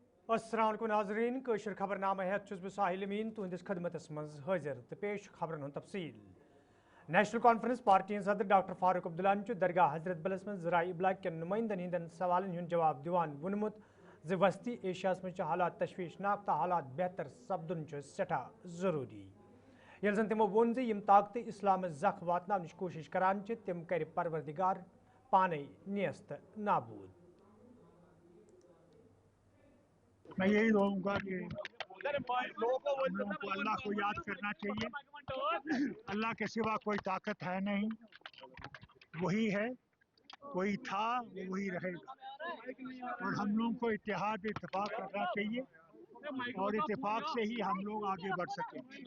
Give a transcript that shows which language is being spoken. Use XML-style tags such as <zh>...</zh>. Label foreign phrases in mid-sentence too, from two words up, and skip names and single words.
<ar>السلام علیکم</ar> <ks>नाज़रीन कशर खबरनामा हेत छुस बह साहिल अमीन तुहंदिस खदमतस मज हाजिर तो पेश खबरन हुंद तफसील। नेशनल कॉन्फ्रेंस पार्टी सदर डॉक्टर फारूक अब्दुल्ला दरगाह हजरत बलस में ज़राई इब्लाग के नुमाइंदन हिंदन सवालन हुंद जवाब दिवान वोनमुत ज वस्ती एशिया मज हालात तशवीशनाक तो हालात बेहतर सपदन सठा जरूरी। ये जन तमो वोन ज यम ताकत इस्लाम जख वातनावनच कोशिश करान तम कर परवरदिगार पाने नियस्त नाबूद।</ks> <ur>میں یہی کہوں گا کہ ہم لوگوں کو اللہ کو یاد کرنا چاہیے. اللہ کے سوا کوئی طاقت ہے نہیں، وہی ہے، کوئی تھا وہ وہی رہے گا. اور ہم لوگوں کو اتحاد اتفاق کرنا چاہیے اور اتفاق سے ہی ہم لوگ آگے بڑھ سکیں گے.</ur>